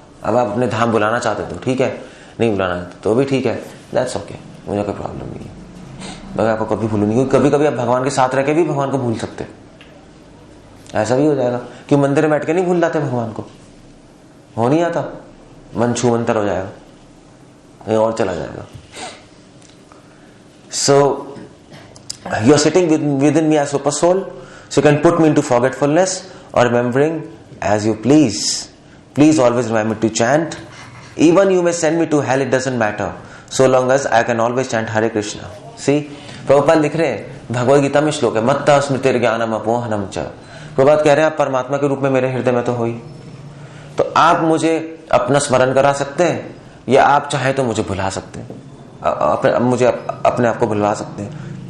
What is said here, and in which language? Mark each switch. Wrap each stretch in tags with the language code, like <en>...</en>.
<hi>अब आप अपने धाम बुलाना चाहते तो ठीक है, नहीं बुलाना तो भी ठीक है,</hi> <en>that's okay,</en> <hi>मुझे कोई प्रॉब्लम नहीं है, मैं आपको कभी भूलूं नहीं। क्योंकि कभी कभी आप भगवान के साथ रह के भी भगवान को भूल सकते, ऐसा भी हो जाएगा कि मंदिर में बैठ के नहीं भूल जाते भगवान को, हो नहीं आता, मन छू मंतर हो जाएगा, कहीं और चला जाएगा।</hi> <en>So you are sitting within me as super soul, so you can put me into forgetfulness or remembering as you please. Please always remind me to chant. Even you may send me to hell, it doesn't matter, so long as I can always chant Hare Krishna.</en> <hi>See, Prabhupada लिख रहे हैं, भगवद गीता में श्लोक है,</hi> <sa>मत्ता स्मृतिर्ज्ञानम अपोहनम च।</sa> <hi>प्रभुपाद कह रहे हैं आप परमात्मा के रूप में मेरे हृदय में तो हो ही, तो आप मुझे अपना स्मरण करा सकते हैं या आप चाहे तो मुझे भुला सकते हैं, मुझे अपने आप को भुलवा सकते हैं।</hi>